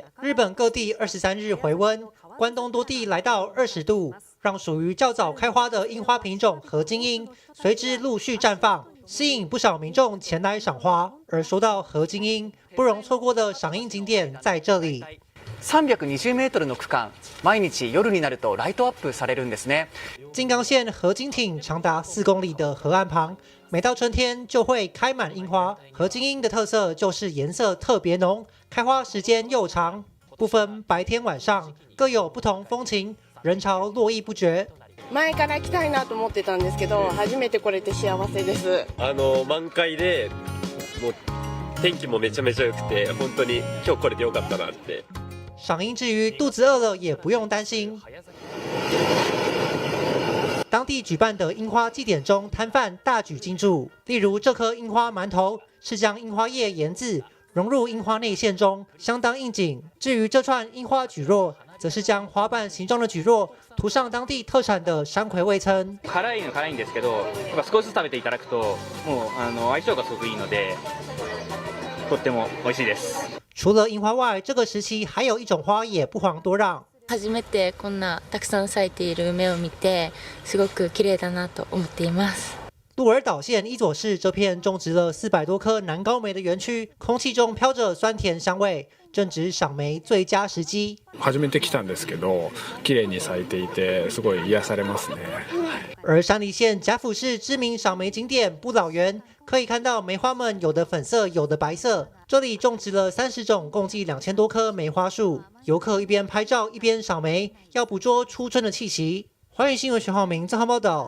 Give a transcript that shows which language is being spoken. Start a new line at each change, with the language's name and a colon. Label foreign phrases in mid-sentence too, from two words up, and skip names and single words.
Chinese: 日本各地23日回温，关东多地来到20度，让属于较早开花的樱花品种河津樱随之陆续绽放，吸引不少民众前来赏花。而说到河津樱，不容错过的赏樱景点在这里。
Japanese: 320 メートルの区間、毎日夜になるとライトアップされるんですね。
Chinese: 静冈县河津町长达4公里的河岸旁，每到春天就会开满樱花。河津樱的特色就是颜色特别浓，开花时间又长，不分白天晚上，各有不同风情，人潮络绎不绝。
Japanese: 前から来たいなと思ってたんですけど、初めて来れて幸せです。満開で、もう天気もめちゃめちゃ良くて、本当に今日来れて良かったなって。
Chinese: 赏樱之余，肚子饿了也不用担心。当地举办的樱花祭典中，摊贩大举进驻。例如，这颗樱花馒头是将樱花叶研制融入樱花内馅中，相当应景。至于这串樱花蒟蒻，则是将花瓣形状的蒟蒻涂上当地特产的山葵味噌。
Japanese: 辛いの辛いんですけど、少しずつ食べていただくと、もう相性がすごくいいので、とっても美味しいです。
Chinese: 除了樱花外，这个时期还有一种花也不遑多让。
Japanese: 初めてこんなたくさん咲いている梅を見て、すごく綺麗だなと思っています。
Chinese: 鹿儿岛县伊佐市这片种植了400多棵南高梅的园区，空气中飘着酸甜香味，正值赏梅最佳时机。
Japanese: 初めて来たんですけど、綺麗に咲いていて、すごい癒されますね。
Chinese: 而山梨县甲府市知名赏梅景点不老园，可以看到梅花们有的粉色，有的白色。这里种植了30种，共计2000多棵梅花树。游客一边拍照一边赏梅，要捕捉初春的气息。寰宇新闻徐浩明综合报道。